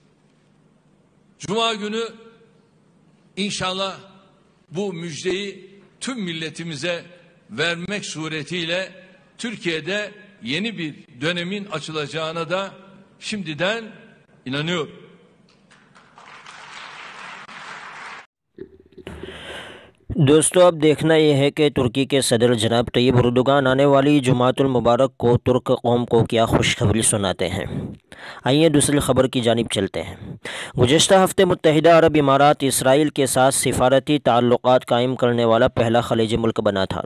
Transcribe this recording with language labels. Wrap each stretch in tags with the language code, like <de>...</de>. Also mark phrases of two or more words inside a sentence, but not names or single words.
<tr>Cuma günü inşallah bu müjdeyi tüm milletimize vermek suretiyle Türkiye'de yeni bir dönemin açılacağına da şimdiden inanıyorum.</tr> <ur>دوستو اب دیکھنا یہ ہے کہ ترکی کے صدر جناب طیب اردوغان آنے والی جمعۃ المبارک کو ترک قوم کو کیا خوشخبری سناتے ہیں۔ آئیے دوسری خبر کی جانب چلتے ہیں۔ گزشتہ ہفتے متحدہ عرب امارات اسرائیل کے ساتھ سفارتی تعلقات قائم کرنے والا پہلا خلیجی ملک بنا تھا۔</ur>